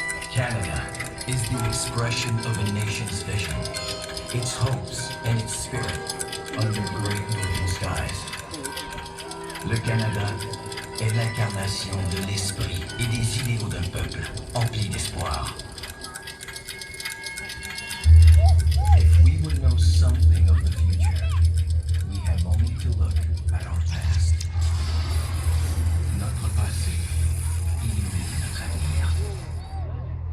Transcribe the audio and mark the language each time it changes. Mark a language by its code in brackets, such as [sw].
[en] Canada is the expression of a nation's vision, its hopes and its spirit under great moving skies. [fr] Le Canada est l'incarnation de l'esprit et des idéaux d'un peuple empli d'espoir. [en] If we would know something of the future, we have only to look at our past. [fr] Notre passé illumine notre avenir.